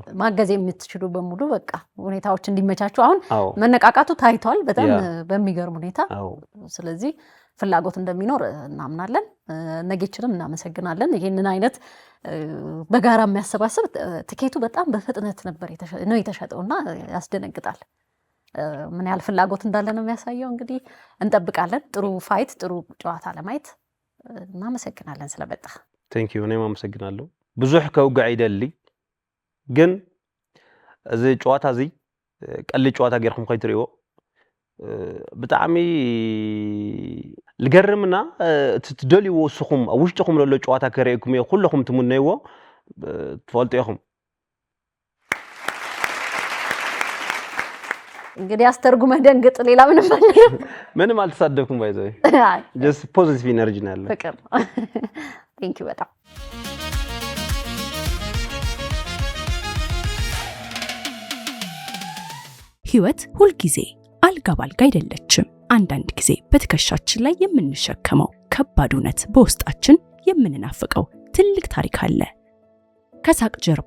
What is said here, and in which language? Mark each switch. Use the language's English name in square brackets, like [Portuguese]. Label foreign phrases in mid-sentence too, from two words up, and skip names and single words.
[Amharic] ማገዝ የምትችሉ በሙሉ በቃ ሁኔታዎች እንዲመቻቹ አሁን መነቃቃቱ ታይቷል በጣም በሚገርም ሁኔታ። ስለዚህ ፍላጎት እንደሚኖር እናምናለን። ነጌችንም እናመሰግናለን። ይሄንን አይነት በጋራ የሚያሰባስብ ትኬቱ በጣም በፍጥነት ነበር የተሸጠውና ያስደነግጣል። ምን ያህል ፍላጎት እንዳለ ነው የሚያሳየው። እንግዲህ እንጠብቃለን ጥሩ ፋይት ጥሩ ጨዋታ ለማየት። እናመሰግናለን ስለመጣ። [English] thank you። [Tigrinya] እኔም አመሰግናለሁ። ብዙሕ ከውግዕ ይደሊ ግን እዚ ጨዋታ እዚ ቀሊል ጨዋታ ጌርኩም ከይትሪኦ ብጣዕሚ ልገርምና ትደልይዎ እስኹም ኣብ ውሽጥኹም ዘሎ ጨዋታ ከሪእኩም እየ ኩለኹም ትሙነይዎ ትፈልጡ ኢኹም። [Amharic] እንግዲህ አስተርጉመህ ደንግጥ። ሌላ ምንም አልተሳደብኩም። [English] by the way just positive energy [Amharic] ነው ያለው። ፍቅር። [English] thank you [Amharic] በጣም ህይወት ሁልጊዜ አልጋ ባልጋ አይደለችም። አንዳንድ ጊዜ በትከሻችን ላይ የምንሸከመው ከባድ እውነት፣ በውስጣችን የምንናፍቀው ትልቅ ታሪክ አለ። ከሳቅ ጀርባ